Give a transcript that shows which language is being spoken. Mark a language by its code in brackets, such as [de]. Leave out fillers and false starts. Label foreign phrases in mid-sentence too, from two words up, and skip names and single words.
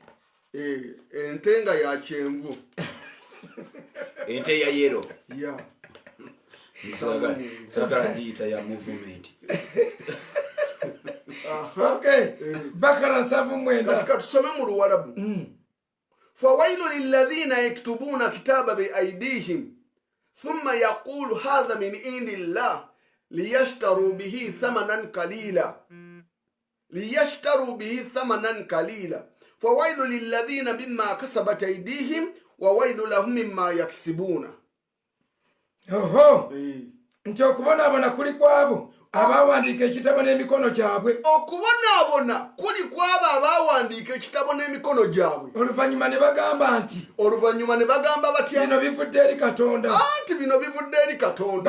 [lg] Ente nga ya kyenvu. Ente ya yero. Sagala giyita ya movement. Bakara 7:9. Katika tusome mu Luwarabu. [ar] فويل للذين يكتبون كتابا بأيديهم ثم يقول هذا من عند الله [lg] ليشتروا به ثمنا قليلا فويل للذين مما كسبت أيديهم وويل لهم مما يكسبون. Oho, nti okubonaabona kuli kwabo abawandiika ekitabo n'emikono gyabwe. Okubonaabona kuli kwabo abawandiika ekitabo n'emikono gyabwe. Oluvannyuma ne bagamba batya? Bino bivudde eri Katonda. Anti bino bivudde eri Katonda.